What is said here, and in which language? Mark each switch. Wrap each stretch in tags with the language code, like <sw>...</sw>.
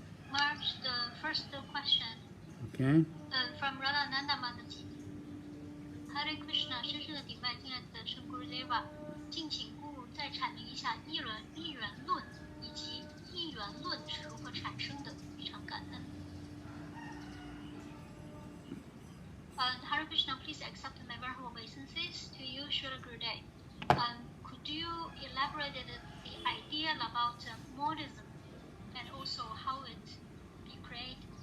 <en>Marge, the first question. Okay. From Radhananda Mataji.</en> <zh>Hare Krishna, 深深的顶拜敬爱的圣 Gurudeva， 敬请 Guru 再阐明一下一元论以及一元论是如何产生的，非常感恩。</zh> <en>Hare Krishna, please accept my very humble obeisances to you, Srila Gurudev. Could you elaborate the idea about modism and also how it be created?</en>